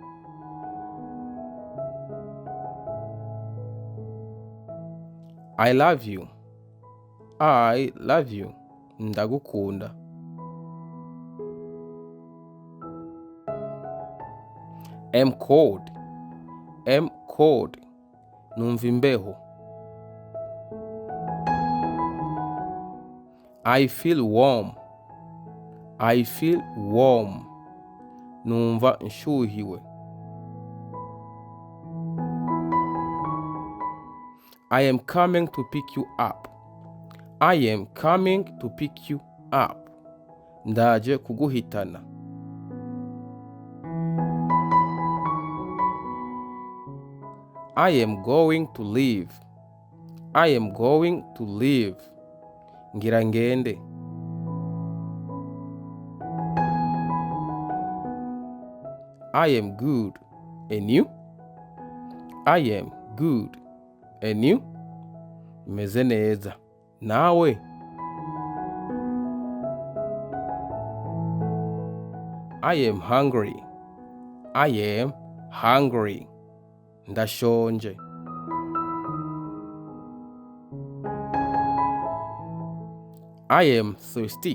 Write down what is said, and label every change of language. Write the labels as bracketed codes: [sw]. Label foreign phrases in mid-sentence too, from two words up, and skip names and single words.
[en] I love you. I love you. Ndagukunda. I'm cold. I'm cold. [rn] Numva imbeho. [en] I feel warm. I feel warm. [rn] Numva nshuhiwe. [en] I am coming to pick you up. I am coming to pick you up. [rn] Ndaje kuguhitana. [en] I am going to leave. I am going to leave. [rn] Ngira ngende. [en] I am good. And you? I am good. And you? [rn] meze neza. Nawe? [en] I am hungry. I am hungry. Ndashonje. I am thirsty.